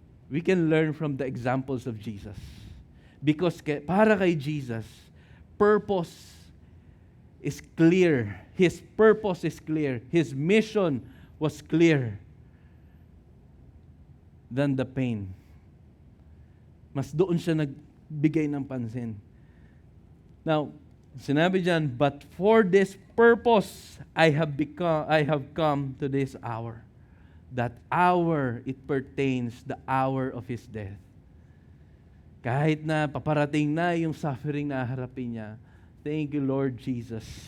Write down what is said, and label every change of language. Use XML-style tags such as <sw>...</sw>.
<en>We can learn from the examples of Jesus. Because</en> <tl>para kay</tl> <en>Jesus, purpose is clear. His purpose is clear. His mission was clear than the pain.</en> <tl>Mas doon siya nagbigay ng pansin.</tl> <en>Now,</en> <tl>sinabi diyan,</tl> <en>but for this purpose I have come to this hour. That hour it pertains the hour of His death.</en> <tl>Kahit na paparating na yung suffering na harapin niya,</tl> <en>thank you, Lord Jesus.</en>